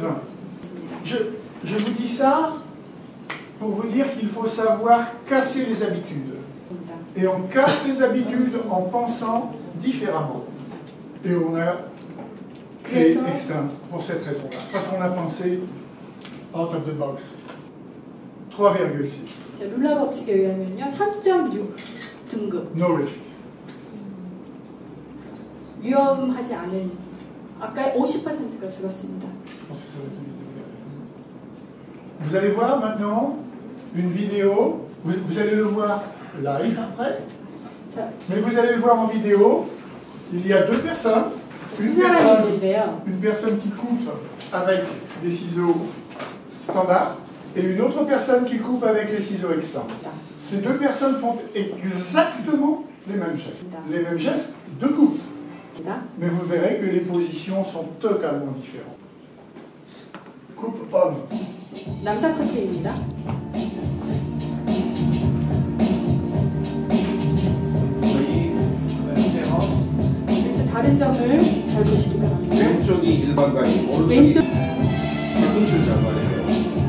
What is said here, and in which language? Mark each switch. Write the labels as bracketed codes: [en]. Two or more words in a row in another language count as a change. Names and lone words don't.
[fr] Je vous dis ça pour vous dire qu'il faut savoir casser les habitudes. Et on casse les habitudes en pensant différemment. Et on a créé Extinct pour cette raison-là. Parce qu'on a pensé [en] out of the box. [fr] 3,6. [ko] 룰라 법칙에 의하면요, 3.6 등급. [en] No risk. [ko] 위험하지 않은, 아까 50%가 줄었습니다. [fr] Vous allez voir maintenant une vidéo, vous allez le voir live après, mais vous allez le voir en vidéo, il y a deux personnes, une personne qui coupe avec des ciseaux standards et une autre personne qui coupe avec les ciseaux extends. Ces deux personnes font exactement les mêmes gestes. Les mêmes gestes de coupe. Mais vous verrez que les positions sont totalement différentes. Coupe homme. [ko] 남자 커트입니다. 그래서 다른 점을 잘 보시기 바랍니다. 왼쪽이 일반가이고 오른쪽이 왼쪽 팔꿈치를 잡아야